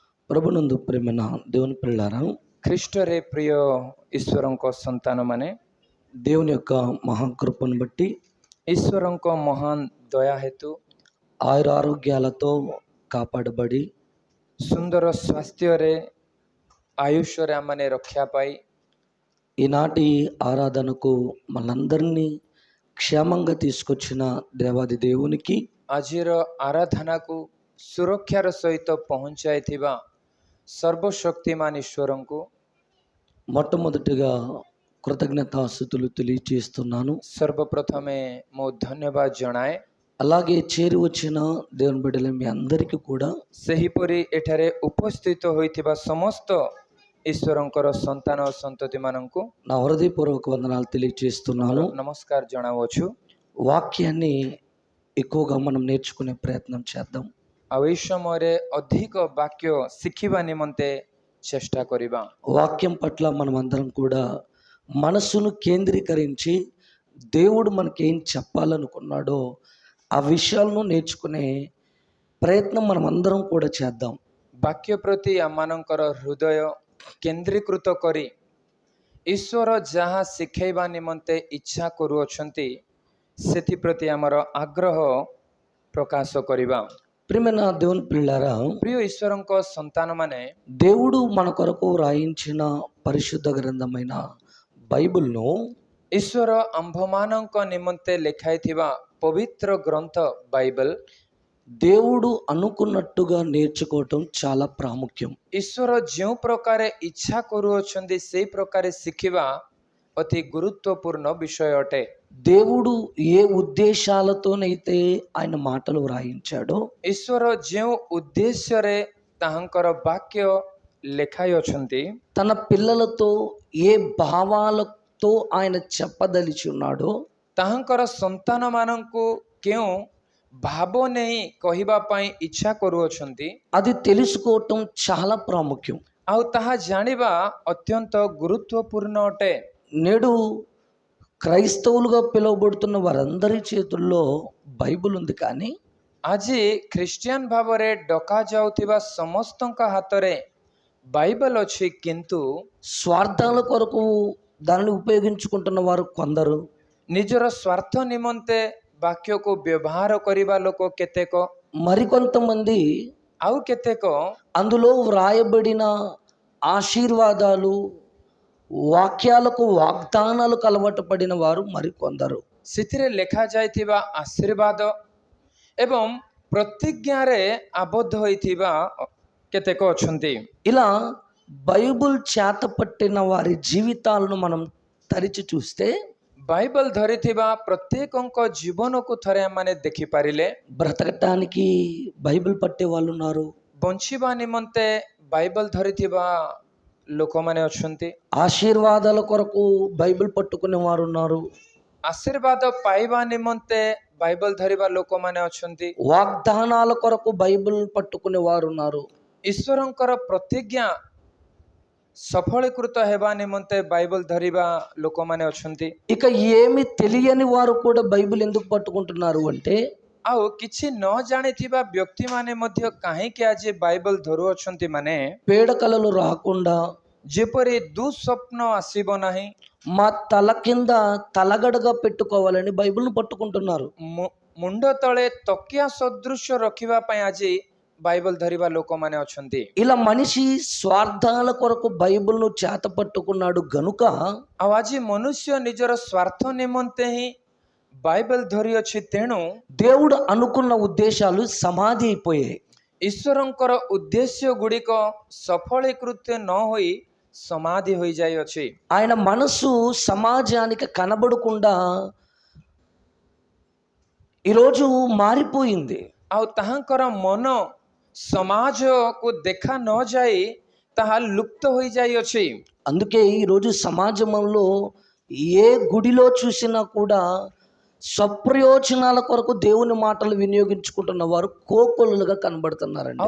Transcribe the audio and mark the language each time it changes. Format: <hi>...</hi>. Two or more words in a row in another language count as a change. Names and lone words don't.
<te>ప్రభునందు ప్రేమన దేవుని పిల్లారా,</te> <or>ଖ୍ରୀଷ୍ଟରେ ପ୍ରିୟ ଈଶ୍ୱରଙ୍କ ସନ୍ତାନମାନେ,</or> <te>దేవుని యొక్క మహాకృపను బట్టి</te> <or>ଈଶ୍ୱରଙ୍କ ମହାନ ଦୟା ହେତୁ</or> <te>ఆయురారోగ్యాలతో కాపాడబడి</te> <or>ସୁନ୍ଦର ସ୍ୱାସ୍ଥ୍ୟରେ ఆయుష్ୟରେ ଆମମାନେ ରକ୍ଷା ପାଇ</or> <te>ఈనాటి ఆరాధనకు మనందరినీ క్షేమంగా తీసుకొచ్చిన దేవాది దేవునికి</te> <or>ଆଜିର ଆରାଧନାକୁ ସୁରକ୍ଷାର ସହିତ ପହଞ୍ଚାଇଥିବା ସର୍ବଶକ୍ତିମାନ ଈଶ୍ୱରଙ୍କୁ</or> <te>మొట్టమొదటిగా కృతజ్ఞతాస్తుతులు తెలియజేస్తున్నాను.</te> <or>ସର୍ବପ୍ରଥମେ ମୁଁ ଧନ୍ୟବାଦ ଜଣାଏ।</or> <te>అలాగే చేరి వచ్చిన దేవుని బిడ్డల మీ అందరికీ కూడా</te> <or>ସେହିପରି ଏଠାରେ ଉପସ୍ଥିତ ହୋଇଥିବା ସମସ୍ତ ଈଶ୍ୱରଙ୍କର ସନ୍ତାନ ଓ ସନ୍ତତିମାନଙ୍କୁ</or> <te>నా హృదయపూర్వక వందనాలు తెలియజేస్తున్నాను.</te> <or>ନମସ୍କାର ଜଣାଉଅଛୁ।</or> <te>వాక్యాన్ని ఎక్కువగా మనం నేర్చుకునే ప్రయత్నం చేద్దాం.</te> <or>ଆଉ ଏହି ସମୟରେ ଅଧିକ ବାକ୍ୟ ଶିଖିବା ନିମନ୍ତେ ଚେଷ୍ଟା କରିବା।</or> <te>వాక్యం పట్ల మనం అందరం కూడా మనసును కేంద్రీకరించి దేవుడు మనకేం చెప్పాలనుకున్నాడో ఆ విషయాలను నేర్చుకునే ప్రయత్నం మనం అందరం కూడా చేద్దాం.</te> <or>ବାକ୍ୟ ପ୍ରତି ଆମମାନଙ୍କର ହୃଦୟ କେନ୍ଦ୍ରୀକୃତ କରି ଈଶ୍ୱର ଯାହା ଶିଖାଇବା ନିମନ୍ତେ ଇଚ୍ଛା କରୁଅଛନ୍ତି ସେଥିପ୍ରତି ଆମର ଆଗ୍ରହ ପ୍ରକାଶ କରିବା।</or> <te>ప్రియమైన దేవుని పిల్లారా,</te> <or>ପ୍ରିୟ ଈଶ୍ୱରଙ୍କ ସନ୍ତାନମାନେ,</or> <te>దేవుడు మన కొరకు రాయించిన పరిశుద్ధ గ్రంథమైన బైబిల్ను</te> <or>ଈଶ୍ୱର ଆମ୍ଭମାନଙ୍କ ନିମନ୍ତେ ଲେଖାଇଥିବା ପବିତ୍ର ଗ୍ରନ୍ଥ ବାଇବେଲ</or> <te>దేవుడు అనుకున్నట్టుగా నేర్చుకోవటం చాలా ప్రాముఖ్యం.</te> <or>ଈଶ୍ୱର ଯେଉଁ ପ୍ରକାରେ ଇଚ୍ଛା କରୁଅଛନ୍ତି ସେହି ପ୍ରକାରେ ଶିଖିବା ଅତି ଗୁରୁତ୍ୱପୂର୍ଣ୍ଣ ବିଷୟ ଅଟେ।</or> <te>దేవుడు ఏ ఉద్దేశాలతోనైతే ఆయన మాటలు వ్రాయించాడో</te> <or>ଈଶ୍ୱର ଯେଉଁ ଉଦ୍ଦେଶ୍ୟରେ ତାହାଙ୍କର ବାକ୍ୟ ଲେଖାଇଅଛନ୍ତି,</or> <te>తన పిల్లలతో ఏ భావాలతో ఆయన చెప్పదలిచి ఉన్నాడో</te> <or>ତାହାଙ୍କର ସନ୍ତାନମାନଙ୍କୁ କେଉଁ ଭାବ ନେଇ କହିବା ପାଇଁ ଇଚ୍ଛା କରୁଅଛନ୍ତି,</or> <te>అది తెలుసుకోవటం చాలా ప్రాముఖ్యం.</te> <or>ଆଉ ତାହା ଜାଣିବା ଅତ୍ୟନ୍ତ ଗୁରୁତ୍ୱପୂର୍ଣ୍ଣ ଅଟେ।</or> <te>నేడు క్రైస్తవులుగా పిలువబడుతున్న వారందరి చేతుల్లో బైబిల్ ఉంది, కానీ</te> <or>ଆଜି ଖ୍ରୀଷ୍ଟିଆନ ଭାବରେ ଡକାଯାଉଥିବା ସମସ୍ତଙ୍କ ହାତରେ ବାଇବେଲ ଅଛି, କିନ୍ତୁ</or> <te>స్వార్థాల కొరకు దానిని ఉపయోగించుకుంటున్న వారు కొందరు,</te> <or>ନିଜର ସ୍ୱାର୍ଥ ନିମନ୍ତେ ବାକ୍ୟକୁ ବ୍ୟବହାର କରିବା ଲୋକ କେତେକ,</or> <te>మరికొంతమంది</te> <or>ଆଉ କେତେକ</or> <te>అందులో వ్రాయబడిన ఆశీర్వాదాలు వాక్యాలకు వాగ్దానాలకు అలవాటు పడిన వారు మరికొందరు.</te> <or>ସେଥିରେ ଲେଖାଯାଇଥିବା ଆଶୀର୍ବାଦ ଏବଂ ପ୍ରତିଜ୍ଞାରେ ଆବଦ୍ଧ ହୋଇଥିବା କେତେକ ଅଛନ୍ତି।</or> <te>ఇలా బైబిల్ చేత పట్టిన వారి జీవితాలను మనం తరిచి చూస్తే</te> <or>ବାଇବେଲ ଧରିଥିବା ପ୍ରତ୍ୟେକଙ୍କ ଜୀବନକୁ ଥରେ ଆମମାନେ ଦେଖିପାରିଲେ</or> <te>బ్రతకటానికి బైబిల్ పట్టే వాళ్ళు ఉన్నారు,</te> <or>ବଞ୍ଚିବା ନିମନ୍ତେ ବାଇବେଲ ଧରିଥିବା ଲୋକମାନେ ଅଛନ୍ତି,</or> <te>ఆశీర్వాదాల కొరకు బైబిల్ పట్టుకునే వారు ఉన్నారు,</te> <or>ଆଶୀର୍ବାଦ ପାଇବା ନିମନ୍ତେ ବାଇବେଲ ଧରିବା ଲୋକମାନେ ଅଛନ୍ତି,</or> <te>వాగ్దానాల కొరకు బైబిల్ పట్టుకునే వారు ఉన్నారు.</te> <or>ଈଶ୍ୱରଙ୍କର ପ୍ରତିଜ୍ଞା ସଫଳୀକୃତ ହେବା ନିମନ୍ତେ ବାଇବେଲ ଧରିବା ଲୋକମାନେ ଅଛନ୍ତି।</or> <te>ఇక ఏమి తెలియని వారు కూడా బైబిల్ ఎందుకు పట్టుకుంటున్నారు అంటే,</te> <or>ଆଉ କିଛି ନ ଜାଣିଥିବା ବ୍ୟକ୍ତିମାନେ ମଧ୍ୟ କାହିଁକି ଆଜି ବାଇବେଲ ଧରୁଅଛନ୍ତି ମାନେ</or> <te>పీడకలలు రాకుండా</te> <or>ଯେପରି ଦୁଃସ୍ୱପ୍ନ ଆସିବ ନାହିଁ,</or> <te>మా తల కింద తలగడగా పెట్టుకోవాలని బైబిల్ను పట్టుకుంటున్నారు.</te> <or>ମୁଣ୍ଡ ତଳେ ତକିଆ ସଦୃଶ ରଖିବା ପାଇଁ ଆଜି ବାଇବେଲ ଧରିବା ଲୋକମାନେ ଅଛନ୍ତି।</or> <te>ఇలా మనిషి స్వార్థాల కొరకు బైబిల్ను చేత పట్టుకున్నాడు గనుక</te> <or>ଆଉ ଆଜି ମନୁଷ୍ୟ ନିଜର ସ୍ୱାର୍ଥ ନିମନ୍ତେ ହିଁ ବାଇବେଲ ଧରିଅଛି, ତେଣୁ</or> <te>దేవుడు అనుకున్న ఉద్దేశాలు సమాధి అయిపోయాయి.</te> <or>ଈଶ୍ୱରଙ୍କର ଉଦ୍ଦେଶ୍ୟ ଗୁଡ଼ିକ ସଫଳୀକୃତ ନ ହୋଇ ସମାଧି ହୋଇଯାଇଅଛି।</or> <te>ఆయన మనసు సమాజానికి కనబడకుండా ఈరోజు మారిపోయింది.</te> <or>ଆଉ ତାହାଙ୍କର ମନ ସମାଜକୁ ଦେଖା ନ ଯାଇ ତାହା ଲୁପ୍ତ ହୋଇଯାଇଅଛି।</or> <te>అందుకే ఈరోజు సమాజంలో ఏ గుడిలో చూసినా కూడా స్వప్రయోజనాల కొరకు దేవుని మాటలు వినియోగించుకుంటున్న వారు కోకొల్లుగా కనబడుతున్నారండి.</te>